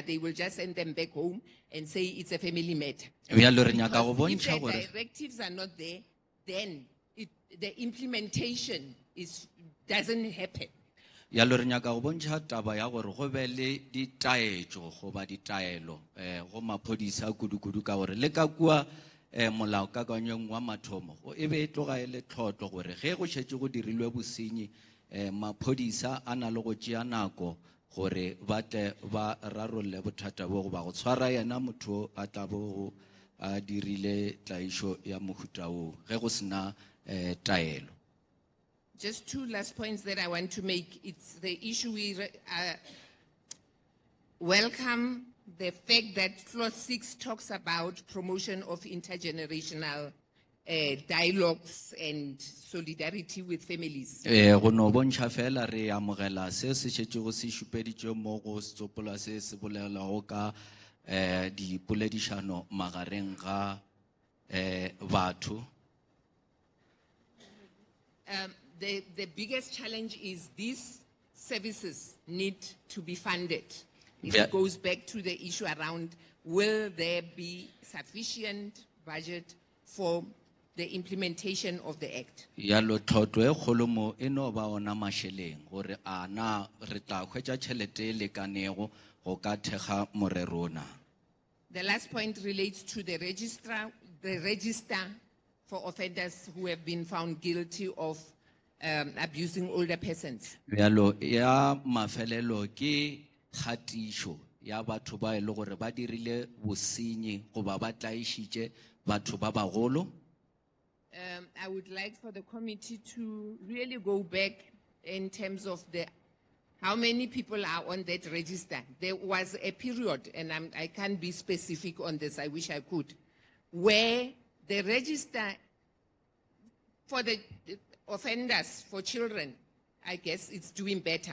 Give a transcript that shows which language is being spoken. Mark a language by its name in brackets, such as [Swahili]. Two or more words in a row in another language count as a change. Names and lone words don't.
[English] They will just send them back home and say it's a family matter. Because if the directives are not there, then the implementation doesn't happen. [Northern Sotho] Ya lo re nyaka go bontšha taba ya gore go be le ditaetšo goba ditaelo go maphodisa kudu ka gore le ka kua molaokakanyong wa mathomo e be e tloga e le tlhotlo gore ge go šetše go dirilwe bosenyi maphodisa a na le go tšea nako gore ba tle ba rarolle bothata bo go ba go tshwara yena motho a tla bo a dirile tlaišo ya mohuta o ge go sena taelo. [English] Just two last points that I want to make. It's the issue we welcome the fact that clause 6 talks about promotion of intergenerational dialogues and solidarity with families. [Northern Sotho] Go no bontšha fela re amogela se se šetše go se šupeditše mo go setsopola se se bolelago ka dipoledišano magareng ga batho. [English] The biggest challenge is these services need to be funded. It goes back to the issue around, will there be sufficient budget for the implementation of the act? [Northern Sotho] Yalo tlhotlo e kgolo mo e no ba ona mašeleng gore a na re tla hwetša tšhelete e lekanego go ka thekga morerona. [English] The last point relates to the register for offenders who have been found guilty of abusing older persons. [Northern Sotho] Yalo ya mafelelo ke khatišo ya batho ba e le gore ba dirile bosenyi goba ba tlaišitše batho ba bagolo. [English] I would like for the committee to really go back in terms of how many people are on that register. There was a period, and I can't be specific on this, I wish I could, where the register for the offenders, for children, I guess it's doing better.